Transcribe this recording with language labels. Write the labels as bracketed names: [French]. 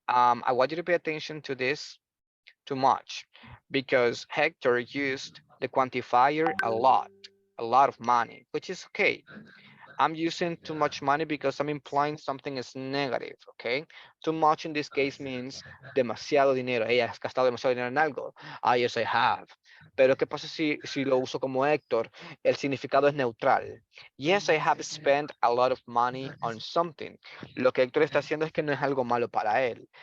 [English] I want you to pay attention to this too much because Hector used the quantifier a lot of money, which is okay. I'm using too much money because I'm implying something is negative, okay? Too much in this case means [Spanish] demasiado dinero. Hey, has gastado demasiado dinero en algo. [English] Yes, I have. [Spanish] Pero ¿qué pasa si lo uso como Héctor? El significado es neutral. [English] Yes, I have spent a lot of money on something. [Spanish] Lo que Héctor está haciendo es que no es algo malo para él.